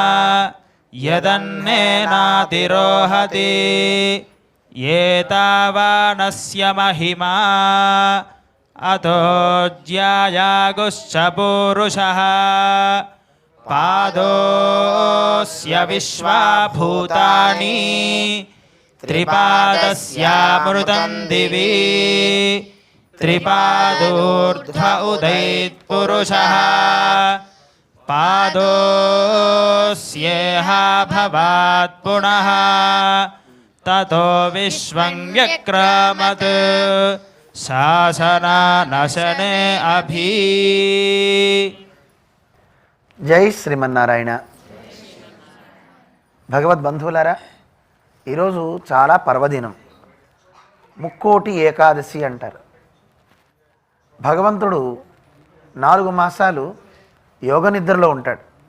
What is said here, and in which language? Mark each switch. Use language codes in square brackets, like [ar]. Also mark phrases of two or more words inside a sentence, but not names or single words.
[sa] यदन्नेनातिरोहति एतावानस्य महिमा अतो ज्यायागुश्च पूरुषः पादोऽस्य विश्वाभूतानि त्रिपादस्यामृतं दिवि त्रिपादोर्ध्व उदैत्पुरुषः पादोऽस्येह भवात् पुनः ततो विश्वं व्यक्रामत् शासनानशने अभि. [te] జై శ్రీమన్నారాయణ. భగవద్బంధువులారా, ఈరోజు చాలా పర్వదినం, ముక్కోటి ఏకాదశి అంటారు. భగవంతుడు 4 మాసాలు యోగ నిద్రలో ఉంటాడు.